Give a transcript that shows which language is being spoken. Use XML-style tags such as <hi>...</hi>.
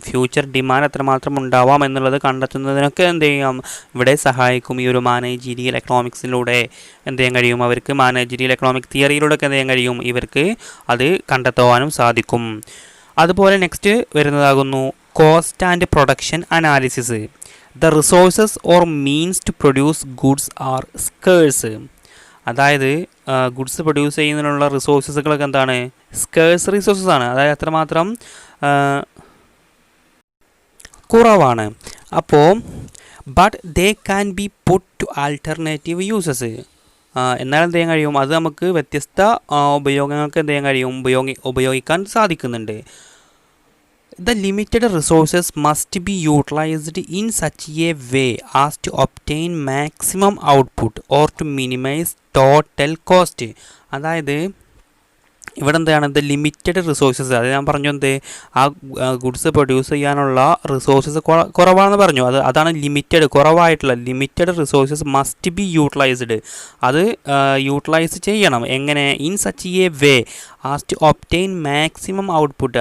<ml>Future demand എത്രമാത്രം ഉണ്ടാവാം എന്നുള്ളത് കണ്ടെത്തുന്നതിനൊക്കെ എന്ത് ചെയ്യാം, ഇവിടെ സഹായിക്കും. ഈ ഒരു മാനേജീരിയൽ എക്കണോമിക്സിലൂടെ എന്ത് ചെയ്യാൻ കഴിയും, അവർക്ക് മാനേജീരിയൽ എക്കണോമിക് തിയറിയിലൂടെ ഒക്കെ എന്ത് ചെയ്യാൻ കഴിയും, ഇവർക്ക് അത് കണ്ടെത്തുവാനും സാധിക്കും. അതുപോലെ next വരുന്നതാകുന്നു cost and production analysis.</ml> <en>The resources or means to produce goods are scarce.</en> <ml>അതായത് ഗുഡ്സ് പ്രൊഡ്യൂസ് ചെയ്യുന്നതിനുള്ള റിസോഴ്സസുകളൊക്കെ എന്താണ്, സ്കേഴ്സ് റിസോഴ്സസ് ആണ്. അതായത് അത്രമാത്രം കുറവാണ്. അപ്പോൾ</ml> <en>But they can be put to alternative uses.</en> <ml>എന്നാൽ എന്ത് ചെയ്യാൻ കഴിയും, അത് നമുക്ക് വ്യത്യസ്ത ഉപയോഗങ്ങൾക്ക് എന്ത് ചെയ്യാൻ കഴിയും, ഉപയോഗിക്കാൻ സാധിക്കുന്നുണ്ട്.</ml> <en>The limited resources must be utilized in such a way as to obtain maximum output or to minimize total cost.</en> <ml>അതായത് ഇവിടെ എന്താണ്, ദ ലിമിറ്റഡ് റിസോഴ്സസ്. അത് ഞാൻ പറഞ്ഞു എന്ത്, ആ ഗുഡ്സ് പ്രൊഡ്യൂസ് ചെയ്യാനുള്ള റിസോഴ്സസ് കുറവാണെന്ന് പറഞ്ഞു. അതാണ്</ml> <en>limited,</en> <ml>കുറവായിട്ടുള്ള</ml> <en>Limited resources must be utilised.</en> <ml>അത് യൂട്ടിലൈസ് ചെയ്യണം. എങ്ങനെ,</ml> <en>In such a way as to obtain maximum output.</en>